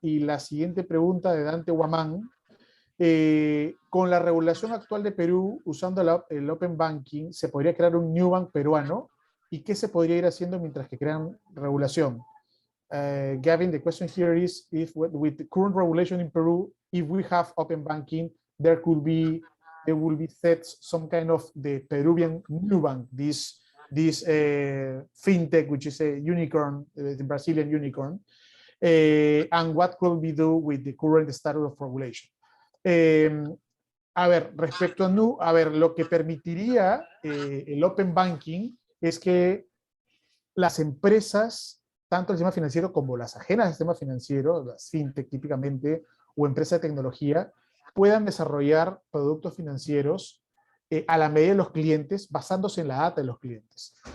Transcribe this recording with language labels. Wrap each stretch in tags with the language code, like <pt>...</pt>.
<es>Y la siguiente pregunta de Dante Guamán. Con la regulación actual de Perú, usando el Open Banking, ¿se podría crear un New Bank peruano? ¿Y qué se podría ir haciendo mientras que crean regulación?</es> <en>Gavin, the question here is, if with the current regulation in Peru, if we have Open Banking, there will be set some kind of the Peruvian New Bank, this fintech, which is a unicorn, the Brazilian unicorn, and what could we do with the current status of regulation?</en> <es>A ver, respecto a lo que permitiría el Open Banking es que las empresas, tanto el sistema financiero como las ajenas al sistema financiero, las fintech típicamente, o empresas de tecnología, puedan desarrollar productos financieros a la medida de los clientes, basándose en la data de los clientes.</es>